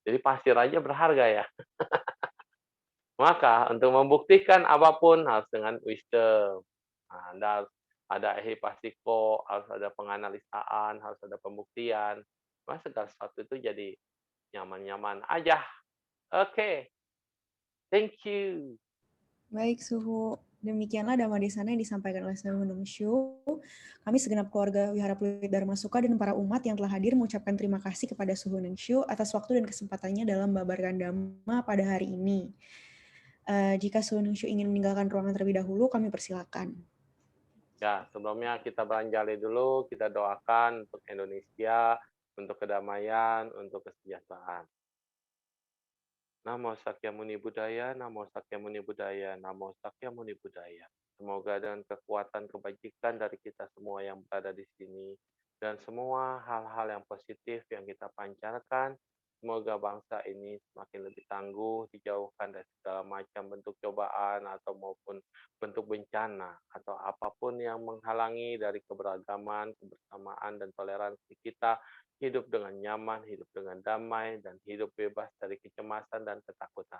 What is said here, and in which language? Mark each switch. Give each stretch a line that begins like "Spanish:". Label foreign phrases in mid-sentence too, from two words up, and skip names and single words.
Indonesian: Jadi pasir aja berharga ya. Maka untuk membuktikan apapun harus dengan wisdom. Nah, Anda harus ada ehipasiko, harus ada penganalisaan, harus ada pembuktian. Maka segala sesuatu itu jadi nyaman-nyaman aja. Oke,
English: thank you.
Indonesian: Baik, Suhu. Demikianlah Dhamma Desana yang disampaikan oleh Suhu Nungshu. Kami segenap keluarga Wihara Pluit Dharma Suka dan para umat yang telah hadir mengucapkan terima kasih kepada Suhu Nungshu atas waktu dan kesempatannya dalam membabarkan Dhamma pada hari ini. Jika Suhu Nungshu ingin meninggalkan ruangan terlebih dahulu, kami persilakan. Ya, sebelumnya kita beranjali dulu, kita doakan untuk Indonesia, untuk kedamaian, untuk kesejahteraan.
Pali: Namo Sakyamuni Buddhaya, Namo Sakyamuni Buddhaya, Namo Sakyamuni Buddhaya.
Indonesian: Semoga dengan kekuatan kebajikan dari kita semua yang berada di sini dan semua hal-hal yang positif yang kita pancarkan, semoga bangsa ini semakin lebih tangguh, dijauhkan dari segala macam bentuk cobaan atau maupun bentuk bencana atau apapun yang menghalangi dari keberagaman, kebersamaan, dan toleransi kita hidup dengan nyaman, hidup dengan damai, dan hidup bebas dari kecemasan dan ketakutan.